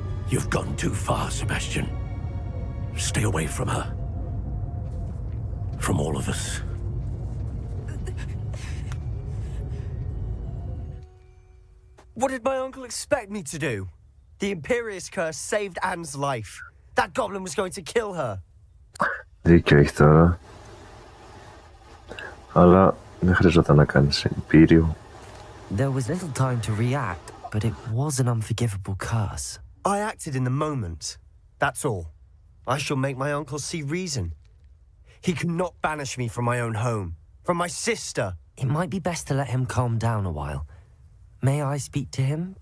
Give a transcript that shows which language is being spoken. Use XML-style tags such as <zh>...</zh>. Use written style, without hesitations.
<en>You've gone too far, Sebastian. Stay away from her. From all of us. What did my uncle expect me to do? The Imperious curse saved Anne's life. That goblin was going to kill her.</en> <el>Δίκιο έχει τώρα. Αλλά δεν χρειαζόταν να κάνεις Imperium.</el> <en>There was little time to react, but it was an unforgivable curse. I acted in the moment. That's all. I shall make my uncle see reason. He cannot banish me from my own home. From my sister. It might be best to let him calm down a while. May I speak to him?</en>